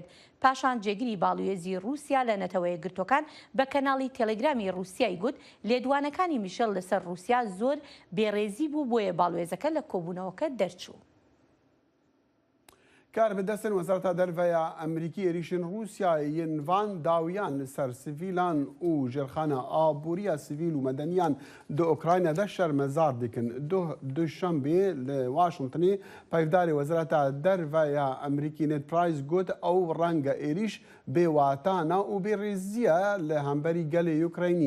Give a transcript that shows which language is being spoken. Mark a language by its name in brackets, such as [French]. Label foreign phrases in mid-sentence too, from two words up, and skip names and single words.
[Central Kurdish] پاشان جێگیری باڵێزی رووسیا لە نەتەوەی گرتوەکان بە کەناڵی تێلەگرامی رووسیای گوت لێدوانەکانی میشێل لەسەر رووسیا زۆر بێڕێزی بوو بۆیە باڵێزەکە لە کۆبوونەوەکە دەرچوو. [Kurdish] کار بدەستن وەزارەتە دەرڤەیە ئەمریکی ێریشن رووسیایên van dawiyan li ser sivîlan û jêrxana aboriya sivîl û medeniyan di Ukrayna de şermezar dikin. Duşembê li Washingtonê peyvdarê wezareta derveya Emerîkî Ned Price got ew renga êrîş bêwatana û bêrêziya li hemberî gelê Ukraynî.